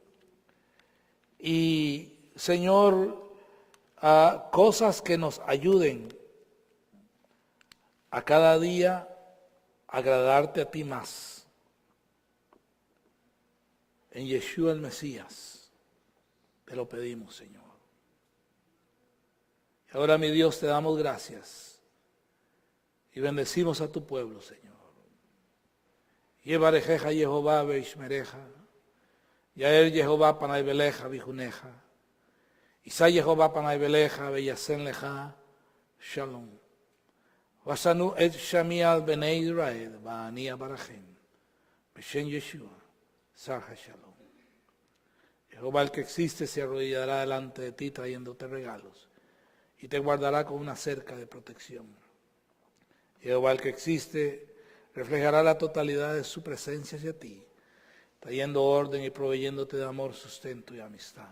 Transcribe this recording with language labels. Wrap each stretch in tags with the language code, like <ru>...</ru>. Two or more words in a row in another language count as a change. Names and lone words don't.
<es>Y, Señor, a cosas que nos ayuden a cada día agradarte a ti más. En Yeshua el Mesías, te lo pedimos, Señor. Y ahora, mi Dios, te damos gracias y bendecimos a tu pueblo, Señor.</es> <he>יברכך יהוה וישמרך, יאר יהוה פניו אליך ויחנך, ישא יהוה פניו אליך וישם לך, Shalom. ושמו את שמי על בני ישראל, ואני אברכם. בשם ישוע, שר השלום.</he> <es>Jehová el que existe se arrodillará delante de ti trayéndote regalos y te guardará con una cerca de protección. Jehová el que existe reflejará la totalidad de su presencia hacia ti, trayendo orden y proveyéndote de amor, sustento y amistad.</es>